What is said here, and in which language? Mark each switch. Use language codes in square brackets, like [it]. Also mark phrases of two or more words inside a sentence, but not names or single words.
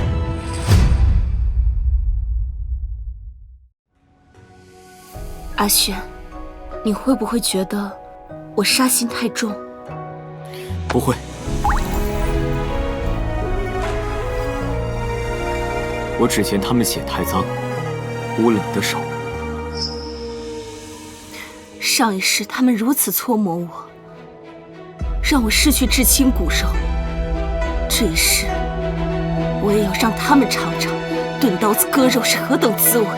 [zh] 阿軒，你會不會覺得我殺心太重？不會。我只嫌他們血太髒，污了你的手。上一世他們如此搓磨我，讓我失去至親骨肉。這一世， 我也要讓他們嘗嘗钝刀子割肉是何等滋味。